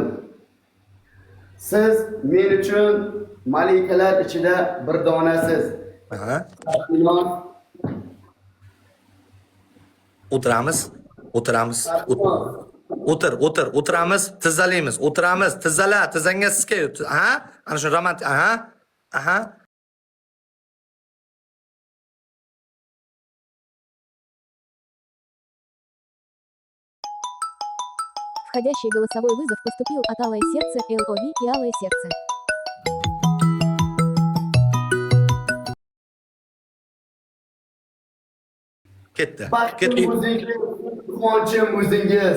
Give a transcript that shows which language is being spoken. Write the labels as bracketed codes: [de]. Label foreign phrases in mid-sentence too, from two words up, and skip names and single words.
[uz] Siz men uchun malikalar ichida bir donasiz. Aha. Sarbinoz, O'tiramiz. O'tiramiz, tizzalaymiz. O'tiramiz, tizzala, tizzangga siska. Aha, ana shu romantik, aha. [ru] Входящий голосовой вызов поступил от Алое Сердце, ЛОВ и Алое Сердце. [uz] Ketdi. baxtim o'zingiz, quvonchim o'zingiz.